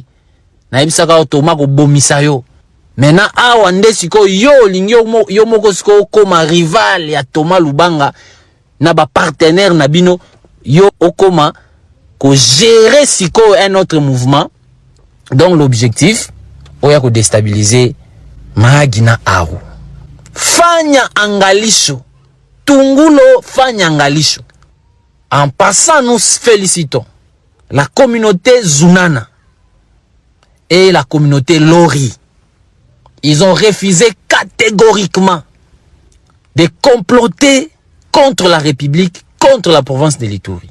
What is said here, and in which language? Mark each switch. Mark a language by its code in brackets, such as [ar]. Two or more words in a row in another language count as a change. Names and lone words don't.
[ln] Na ebisaka Thomas ko bomisa yo. Maintenant awa nde siko yo lingi yo moko siko koma rival ya Thomas Lubanga na ba partenaire na bino yo okoma ko gérer siko [fr] un autre mouvement. Donc l'objectif [ln] oya ko déstabiliser Mahagi na Aru. [sw] Fanya angalisho. Tungulo fanya angalisho. [fr] En passant, nous félicitons la communauté Zunana et la communauté Lori. Ils ont refusé catégoriquement de comploter contre la République, contre la province de l'Ituri.